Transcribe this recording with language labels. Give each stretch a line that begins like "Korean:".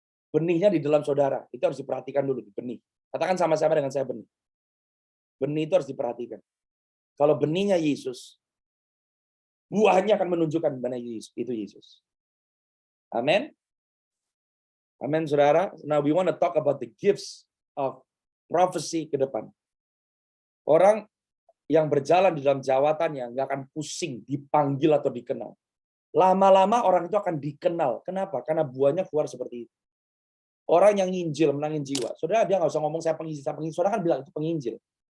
Indonesian: Benihnya di dalam saudara, itu harus diperhatikan dulu. Benih. Katakan sama-sama dengan saya benih. Benih itu harus diperhatikan. Kalau benihnya Yesus, buahnya akan menunjukkan mana itu Yesus. Amin. Amin, saudara.
English: Now we want to talk about the gifts of prophecy
Indonesian: ke depan. Orang yang berjalan di dalam jawatannya nggak akan pusing dipanggil atau dikenal. Lama-lama orang itu akan dikenal. Kenapa? Karena buahnya keluar seperti itu. Orang yang nginjil, menangin jiwa. Saudara, dia nggak usah ngomong saya penginjil. Saudara kan bilang itu penginjil.